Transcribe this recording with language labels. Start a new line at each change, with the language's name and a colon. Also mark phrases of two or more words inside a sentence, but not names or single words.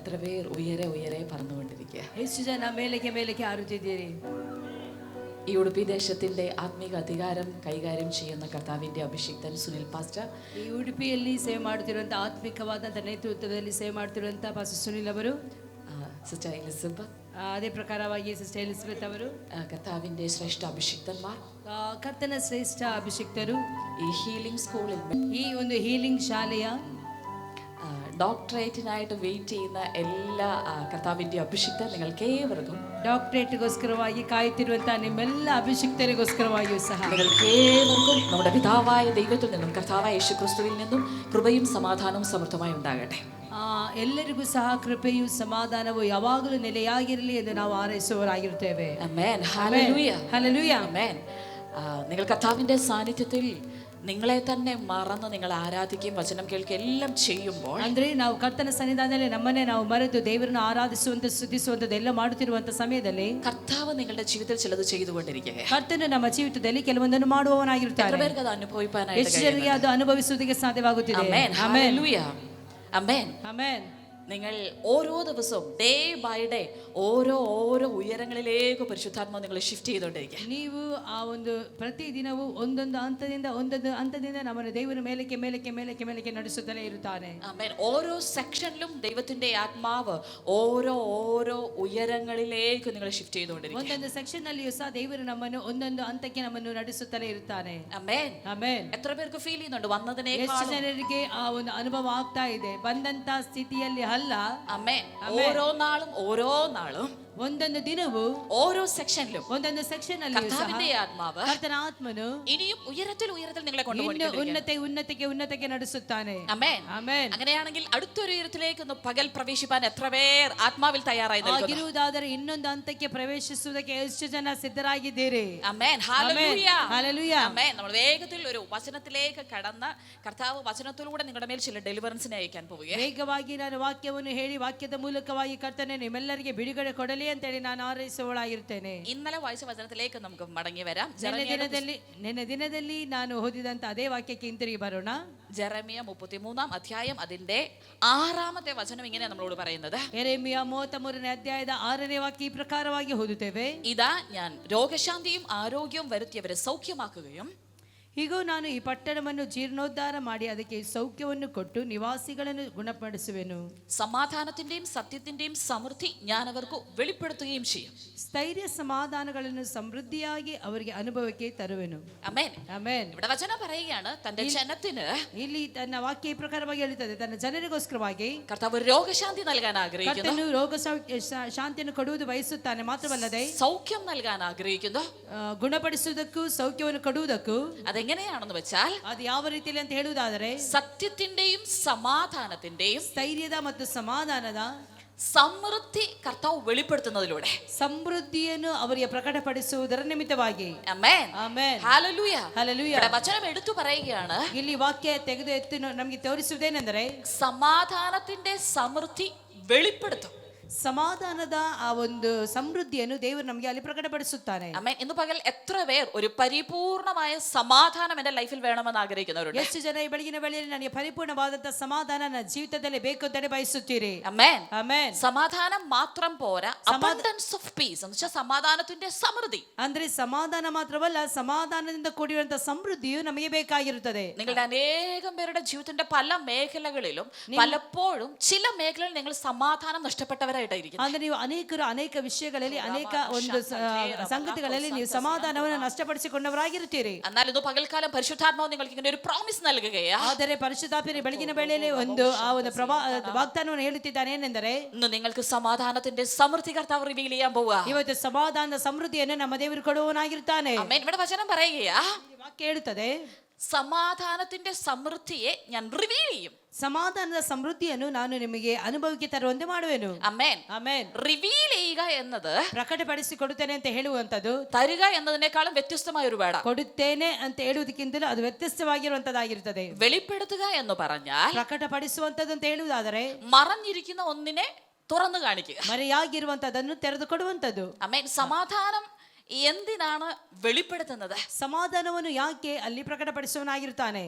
Malayalam: പേർ ഉയരെ ഉയരെ പറന്നുകൊണ്ടിരിക്കുക.
Kannada: ಹೆಚ್ಚು ಜನ ಮೇಲಕ್ಕೆ ಮೇಲಕ್ಕೆ ಹಾರುತ್ತಿದ್ದೀರಿ.
Malayalam: ഈ ഉടുപ്പി ദേശത്തിന്റെ ആത്മീക അധികാരം കൈകാര്യം ചെയ്യുന്ന കർത്താവിന്റെ അഭിഷിക്തൻ സുനിൽ പാസ്റ്റർ,
Kannada: ಈ ಉಡುಪಿಯಲ್ಲಿ ಸೇವೆ ಮಾಡುತ್ತಿರುವಂತಹ ಆತ್ಮಿಕವಾದಂಥ ನೇತೃತ್ವದಲ್ಲಿ ಸೇವೆ ಮಾಡುತ್ತಿರುವಂತಹ ಪಾಸ್ಟರ್ ಸುನಿಲ್ ಅವರು,
Malayalam: സിസ്റ്റർ എലിസബത്ത്,
Kannada: ಅದೇ ಪ್ರಕಾರವಾಗಿ ಸಿಸ್ಟರ್ ಎಲಿಸಬೆತ್ ಅವರು,
Malayalam: കർത്താവിന്റെ ശ്രേഷ്ഠ അഭിഷിക്തന്മാർ,
Kannada: ಕರ್ತನ ಶ್ರೇಷ್ಠ ಅಭಿಷಿಕ್ತರು,
Malayalam: ഈ
English: healing schoolil
Kannada: ಈ ಒಂದು ಹೀಲಿಂಗ್ ಶಾಲೆಯ
Malayalam: ഡോക്ടറേറ്റിനായിട്ട് വെയിറ്റ് ചെയ്യുന്ന എല്ലാ കർത്താവിന്റെ അഭിഷിക്തർ, നിങ്ങൾക്ക് ഏവർക്കും
Kannada: ಡಾಕ್ಟರೇಟ್ಗೋಸ್ಕರವಾಗಿ ಕಾಯುತ್ತಿರುವಂತಹ ನಿಮ್ಮೆಲ್ಲ ಅಭಿಷಿಕ್ತರಿಗೋಸ್ಕರವಾಗಿಯೂ ಸಹ
Malayalam: നിങ്ങൾക്ക് ഏവർക്കും നമ്മുടെ പിതാവായ ദൈവത്തിൽ നിന്നും കർത്താവായ യേശു ക്രിസ്തുവിൽ നിന്നും കൃപയും സമാധാനവും സമൃദ്ധമായി ഉണ്ടാകട്ടെ.
Kannada: ಎಲ್ಲರಿಗೂ ಸಹ ಕೃಪೆಯು ಸಮಾಧಾನವು ಯಾವಾಗಲೂ ನೆಲೆಯಾಗಿರಲಿ ಎಂದು ನಾವು ಹಾರೈಸುವವರಾಗಿರುತ್ತೇವೆ.
Malayalam: ആമേൻ. ഹല്ലേലൂയ. ഹല്ലേലൂയ. ആമേൻ. നിങ്ങൾ കർത്താവിന്റെ സാന്നിധ്യത്തിൽ നിങ്ങളെ തന്നെ മറന്ന് നിങ്ങൾ ആരാധിക്കുകയും വചനം കേൾക്കുകയും എല്ലാം ചെയ്യുമ്പോൾ,
Kannada: ಅಂದ್ರೆ ನಾವು ಕರ್ತನ ಸನ್ನಿಧಾನದಲ್ಲಿ ನಮ್ಮನ್ನೇ ನಾವು ಮರೆತು ದೇವರನ್ನು ಆರಾಧಿಸುವಂತ ಸ್ತುತಿಸುವಂತದ್ದು ಎಲ್ಲ ಮಾಡುತ್ತಿರುವಂತ ಸಮಯದಲ್ಲಿ
Malayalam: കർത്താവ് നിങ്ങളുടെ ജീവിതത്തിൽ ചിലത് ചെയ്തുകൊണ്ടിരിക്കുക.
Kannada: ಕರ್ತನು ನಮ್ಮ ಜೀವಿತದಲ್ಲಿ ಕೆಲವೊಂದನ್ನು ಮಾಡುವವನಾಗಿರುತ್ತಾನೆ.
Malayalam: എത്ര പേർക്ക് അത് അനുഭവിക്കാനായിട്ട്
Kannada: ಎಷ್ಟು ಜನರಿಗೆ ಅದು ಅನುಭವಿಸುವುದಕ್ಕೆ ಸಾಧ್ಯವಾಗುತ್ತಿದೆ.
Malayalam: ആമേൻ. ഹല്ലേലൂയ. ആമേൻ.
Kannada: ಆಮೆನ್.
Malayalam: നിങ്ങൾ ഓരോ ദിവസവും
English: day by day
Malayalam: ഓരോ ഉയരങ്ങളിലേക്ക് പരിശുദ്ധാത്മാവ് നിങ്ങൾ ഷിഫ്റ്റ് ചെയ്തുകൊണ്ടിരിക്കുക.
Kannada: ನೀವು ಆ ಒಂದು ಪ್ರತಿ ದಿನವೂ ಒಂದೊಂದು ಹಂತದಿಂದ ನಮ್ಮನ್ನು ದೇವರ ಮೇಲಕ್ಕೆ ಮೇಲಕ್ಕೆ ಮೇಲಕ್ಕೆ ಮೇಲಕ್ಕೆ ನಡೆಸುತ್ತಲೇ ಇರುತ್ತಾನೆ.
Malayalam: ആമേൻ. ഓരോ സെക്ഷനിലും ദൈവത്തിന്റെ ആത്മാവ് ഓരോ ഉയരങ്ങളിലേക്ക് നിങ്ങൾ ഷിഫ്റ്റ് ചെയ്തുകൊണ്ടിരിക്കുക.
Kannada: ಒಂದೊಂದು ಸೆಕ್ಷನ್ ನಲ್ಲಿಯೂ ಸಹ ದೇವರು ನಮ್ಮನ್ನು ಒಂದೊಂದು ಹಂತಕ್ಕೆ ನಮ್ಮನ್ನು ನಡೆಸುತ್ತಲೇ ಇರುತ್ತಾನೆ.
Malayalam: ആമേൻ.
Kannada: ಆಮೆನ್.
Malayalam: എത്ര പേർക്ക് ഫീൽ ചെയ്യുന്നുണ്ട്
Kannada: ಎಷ್ಟು
Malayalam: വന്നതിനേക്കാളും?
Kannada: ಜನರಿಗೆ ಆ ಒಂದು ಅನುಭವ ಆಗ್ತಾ ಇದೆ ಬಂದಂತ ಸ್ಥಿತಿಯಲ್ಲಿ ಅಲ್ಲ.
Malayalam: ആമേൻ. ഓരോ നാളും
Kannada: ಒಂದೊಂದು ದಿನವೂ
Malayalam: ഓരോ സെക്ഷനിലും
Kannada: ಒಂದೊಂದು ಸೆಕ್ಷನ್ ಅಲ್ಲಿ
Malayalam: കർത്താവിന്റെ ആത്മാവ്
Kannada: ಕರ್ತನ ಆತ್ಮನು
Malayalam: ഇനിയും ഉയരത്തിൽ നിങ്ങളെ
Kannada: ಉನ್ನತಕ್ಕೆ ನಡೆಸುತ್ತಾನೆ.
Malayalam: ആമേൻ.
Kannada: ಆಮೆನ್.
Malayalam: അങ്ങനെയാണെങ്കിൽ അടുത്തൊരു ഉയരത്തിലേക്ക് ഒന്ന് പകൽ പ്രവേശിപ്പാൻ എത്ര പേർ ആത്മാവിൽ തയ്യാറായി നിൽക്കുന്നു?
Kannada: ಆಗಿರುವುದಾದರೆ ಇನ್ನೊಂದು ಹಂತಕ್ಕೆ ಪ್ರವೇಶಿಸುವುದಕ್ಕೆ ಎಷ್ಟು ಜನ ಸಿದ್ಧರಾಗಿದ್ದೀರಿ?
Malayalam: ആമേൻ. ഹല്ലേലൂയ. ഹല്ലേലൂയ. ആമേൻ. നമ്മൾ വേഗത്തിൽ ഒരു വചനത്തിലേക്ക് കടന്ന് കർത്താവ് വചനത്തിലൂടെ നിങ്ങളുടെ മേൽ ചില ഡെലിവറൻസിനെ അയക്കാൻ പോവുകയാണ്.
Kannada: ವೇಗವಾಗಿ ನಾನು ವಾಕ್ಯವನ್ನು ಹೇಳಿ ವಾಕ್ಯದ ಮೂಲಕವಾಗಿ ಕರ್ತನೆ ನಿಮ್ಮೆಲ್ಲರಿಗೆ ಬಿಡುಗಡೆ ಕೊಡಲಿ ಅಂತೇಳಿ ನಾನು ಹಾರೈಸುವವಳಾಗಿರ್ತೇನೆ.
Malayalam: ഇന്നലെ വായിച്ച വചനത്തിലേക്ക് നമുക്ക് മടങ്ങി വരാം.
Kannada: ನಿನ್ನೆ ದಿನದಲ್ಲಿ ನಾನು ಓದಿದಂತ ಅದೇ ವಾಕ್ಯಕ್ಕೆ ಹಿಂತಿರುಗಿ ಬರೋಣ.
Malayalam: ജെറമിയ 33 അധ്യായം അതിന്റെ 6ാമത്തെ വചനം ഇങ്ങനെ നമ്മളോട് പറയുന്നത്.
Kannada: ಯೆರೆಮೀಯ 33ನೇ ಅಧ್ಯಾಯದ 6ನೇ ವಾಕ್ಯ ಈ ಪ್ರಕಾರವಾಗಿ ಓದುತ್ತೇವೆ.
Malayalam: ഇതാ ഞാൻ രോഗശാന്തിയും ആരോഗ്യവും വരുത്തിയവരെ സൗഖ്യമാക്കുകയും,
Kannada: ಹೀಗೂ ನಾನು ಈ ಪಟ್ಟಣವನ್ನು ಜೀರ್ಣೋದ್ಧಾರ ಮಾಡಿ ಅದಕ್ಕೆ ಸೌಖ್ಯವನ್ನು ಕೊಟ್ಟು ನಿವಾಸಿಗಳನ್ನು ಗುಣಪಡಿಸುವೆನು.
Malayalam: സമാധാനത്തിന്റെയും സത്യത്തിന്റെയും സമൃദ്ധി ഞാൻ അവർക്ക് വെളിപ്പെടുത്തുകയും ചെയ്യും.
Kannada: ಸ್ಥೈರ್ಯ ಸಮಾಧಾನಗಳನ್ನು ಸಮೃದ್ಧಿಯಾಗಿ ಅವರಿಗೆ ಅನುಭವಕ್ಕೆ ತರುವೆನು.
Malayalam: ആമേൻ.
Kannada: ಆಮೆನ್.
Malayalam: ഇവിടെ വചനം പറയുകയാണ് തന്റെ ജനത്തിന്,
Kannada: ಇಲ್ಲಿ ತನ್ನ ವಾಕ್ಯ ಈ ಪ್ರಕಾರವಾಗಿ ಹೇಳುತ್ತದೆ, ತನ್ನ ಜನರಿಗೋಸ್ಕರವಾಗಿ
Malayalam: കർത്താവ് രോഗശാന്തി നൽകാൻ ആഗ്രഹിക്കുന്നു,
Kannada: ಕರ್ತನು ರೋಗ ಶಾಂತಿಯನ್ನು ಕೊಡುವುದು ಬಯಸುತ್ತಾನೆ. ಮಾತ್ರವಲ್ಲದೆ
Malayalam: സൗഖ്യം നൽകാൻ ആഗ്രഹിക്കുന്നു.
Kannada: ಗುಣಪಡಿಸುವುದಕ್ಕೂ ಸೌಖ್ಯವನ್ನು ಕೊಡುವುದಕ್ಕೂ
Malayalam: അതെങ്ങനെയാണെന്ന് വെച്ചാൽ,
Kannada: ಅದು ಯಾವ ರೀತಿಯಲ್ಲಿ ಅಂತ ಹೇಳುವುದಾದರೆ
Malayalam: സത്യത്തിന്റെയും സമാധാനത്തിന്റെയും
Kannada: ಸ್ಥೈರ್ಯದ ಮತ್ತು ಸಮಾಧಾನದ
Malayalam: സമൃദ്ധി കർത്താവ് വെളിപ്പെടുത്തുന്നതിലൂടെ
Kannada: ಸಮೃದ್ಧಿಯನ್ನು ಅವರಿಗೆ ಪ್ರಕಟಪಡಿಸುವುದರ ನಿಮಿತ್ತವಾಗಿ.
Malayalam: ആമേൻ.
Kannada: ಆಮೆನ್.
Malayalam: ഹല്ലേലൂയ.
Kannada: ಹಲ್ಲೆಲೂಯ.
Malayalam: ഇവിടെ വചനം എടുത്തു പറയുകയാണ്,
Kannada: ಇಲ್ಲಿ ವಾಕ್ಯ ತೆಗೆದು ಎತ್ತಿ ನಮಗೆ ತೋರಿಸುವುದೇನೆಂದರೆ
Malayalam: സമാധാനത്തിന്റെ സമൃദ്ധി വെളിപ്പെടുത്തും.
Kannada: ಸಮಾಧಾನದ ಆ ಒಂದು ಸಮೃದ್ಧಿಯನ್ನು ದೇವರು ನಮಗೆ ಅಲ್ಲಿ ಪ್ರಕಟಪಡಿಸುತ್ತಾನೆ.
Malayalam: ആമേൻ. ഇന്ന് പകൽ എത്ര പേർ ഒരു പരിപൂർണമായ സമാധാനം എന്റെ ലൈഫിൽ വേണമെന്ന് ആഗ്രഹിക്കുന്നവരുണ്ട്?
Kannada: ಎಷ್ಟು ಜನ ಈ ಬೆಳಗಿನ ವೇಳೆಯಲ್ಲಿ ನನಗೆ ಪರಿಪೂರ್ಣವಾದಂತಹ ಸಮಾಧಾನ ನನ್ನ ಜೀವಿತದಲ್ಲಿ ಬೇಕು ಅಂತ ಬಯಸುತ್ತೀರಿ?
Malayalam: ആമേൻ.
Kannada: ಆಮೆನ್.
Malayalam: സമാധാനം മാത്രം പോരാ,
English: abundance of peace
Malayalam: എന്ന് വെച്ചാൽ സമാധാനത്തിന്റെ സമൃദ്ധി.
Kannada: ಅಂದ್ರೆ ಸಮಾಧಾನ ಮಾತ್ರವಲ್ಲ, ಸಮಾಧಾನದಿಂದ ಕೂಡಿರುವಂತಹ ಸಮೃದ್ಧಿಯು ನಮಗೆ ಬೇಕಾಗಿರುತ್ತದೆ.
Malayalam: നിങ്ങളുടെ അനേകം പേരുടെ ജീവിതത്തിന്റെ പല മേഖലകളിലും പലപ്പോഴും ചില മേഖലകളിൽ നിങ്ങൾ സമാധാനം നഷ്ടപ്പെട്ടവരായിട്ടായിരിക്കും.
Kannada: ಅಂದ್ರೆ ನೀವು ಅನೇಕ ವಿಷಯಗಳಲ್ಲಿ ಅನೇಕ ಒಂದು ಸಂಗತಿಗಳಲ್ಲಿ ನೀವು ಸಮಾಧಾನವನ್ನು ನಷ್ಟಪಡಿಸಿಕೊಂಡವರಾಗಿರುತ್ತೀರಿ.
Malayalam: എന്നാൽ ഇന്ന് പകൽക്കാലം പരിശുദ്ധാത്മാവ് നിങ്ങൾക്ക് ഇങ്ങനെ ഒരു പ്രോമിസ് നൽകുകയാ.
Kannada: ಆದರೆ ಪರಿಶುದ್ಧಾತ್ಮನು ಬೆಳಗಿನ ವೇಳೆಯಲ್ಲಿ ಒಂದು ಆ ಒಂದು ವಾಗ್ದಾನವನ್ನು ಹೇಳುತ್ತಿದ್ದಾನೆ. ಏನೆಂದರೆ,
Malayalam: ഇന്ന് നിങ്ങൾക്ക് സമാധാനത്തിന്റെ സമൃദ്ധി കർത്താവ് റിവീൽ ചെയ്യാൻ പോവുക.
Kannada: ಇವತ್ತು ಸಮಾಧಾನದ ಸಮೃದ್ಧಿಯನ್ನು ನಮ್ಮ ದೇವರು ಕೊಡುವವನಾಗಿರುತ್ತಾನೆ.
Malayalam: ആമേൻ. ഇവിടെ വചനം പറയുകയാ,
Kannada: ವಾಕ್ಯ ಹೇಳುತ್ತದೆ,
Malayalam: സമാധാനത്തിന്റെ സമൃദ്ധിയെ ഞാൻ റിവീൽ ചെയ്യും.
Kannada: ಸಮಾಧಾನದ ಸಮೃದ್ಧಿಯನ್ನು ನಾನು ನಿಮಗೆ ಅನುಭವಕ್ಕೆ ತರುವಂತೆ ಮಾಡುವೆನು.
Malayalam: ആമേൻ.
Kannada: ಆಮೆನ್.
Malayalam: റിവീൽ ചെയ്യുക എന്നത്
Kannada: ಪ್ರಕಟಪಡಿಸಿಕೊಡುತ್ತೇನೆ ಅಂತ ಹೇಳುವಂತದ್ದು
Malayalam: തരുക എന്നതിനേക്കാളും വ്യത്യസ്തമായ ഒരു വേർഡാണ്.
Kannada: ಕೊಡುತ್ತೇನೆ ಅಂತ ಹೇಳುವುದಕ್ಕಿಂತಲೂ ಅದು ವ್ಯತ್ಯಸ್ತವಾಗಿರುವಂತದ್ದಾಗಿರುತ್ತದೆ.
Malayalam: വെളിപ്പെടുത്തുക എന്ന് പറഞ്ഞാൽ
Kannada: ಪ್ರಕಟಪಡಿಸುವಂತದ್ದು ಅಂತ ಹೇಳುವುದಾದರೆ
Malayalam: മറഞ്ഞിരിക്കുന്ന ഒന്നിനെ തുറന്നു കാണിക്കുക.
Kannada: ಮರೆಯಾಗಿರುವಂತದನ್ನು ತೆರೆದು ಕೊಡುವಂತದ್ದು.
Malayalam: ആമേൻ. സമാധാനം എന്തിനാണ് വെളിപ്പെടുത്തുന്നത്?
Kannada: ಸಮಾಧಾನವನ್ನು ಯಾಕೆ ಅಲ್ಲಿ ಪ್ರಕಟಪಡಿಸುವನಾಗಿರುತ್ತಾನೆ?